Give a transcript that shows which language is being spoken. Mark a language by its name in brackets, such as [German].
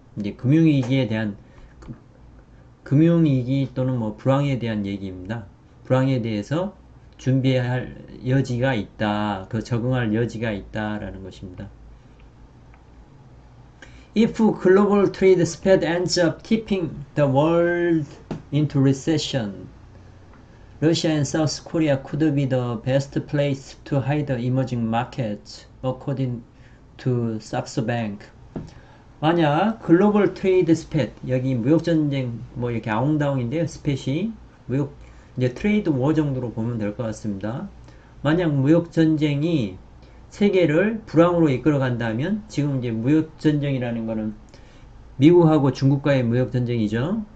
[Korean] 이제 금융위기에 대한 금융위기 또는 불황에 대한 얘기입니다. 불황에 대해서 준비할 여지가 있다. 그 적응할 여지가 있다라는 것입니다. [English] If global trade spread ends up tipping the world into recession, Russia and South Korea could be the best place to hide the emerging markets, according to Saxo Bank. [Korean] 만약 글로벌 트레이드 스팻, 여기 무역전쟁 이렇게 아웅다웅인데요. 스팻이 무역 이제 트레이드 워 정도로 보면 될 것 같습니다. 만약 무역전쟁이 세계를 불황으로 이끌어 간다면, 지금 이제 무역전쟁이라는 거는 미국하고 중국과의 무역전쟁이죠.